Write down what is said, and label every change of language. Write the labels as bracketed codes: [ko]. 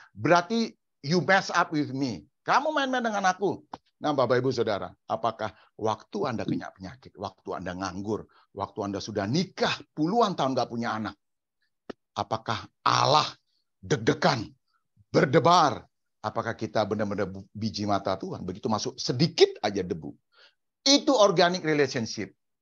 [id] Berarti [en] you mess up with me. [id] Kamu main-main dengan aku. Nah, Bapak Ibu Saudara, apakah waktu Anda kena penyakit, waktu Anda nganggur, waktu Anda sudah nikah, puluhan tahun nggak punya anak, apakah Allah deg-degan, berdebar? Apakah kita benar-benar biji mata Tuhan? Begitu masuk sedikit aja debu. Itu [en] organic relationship.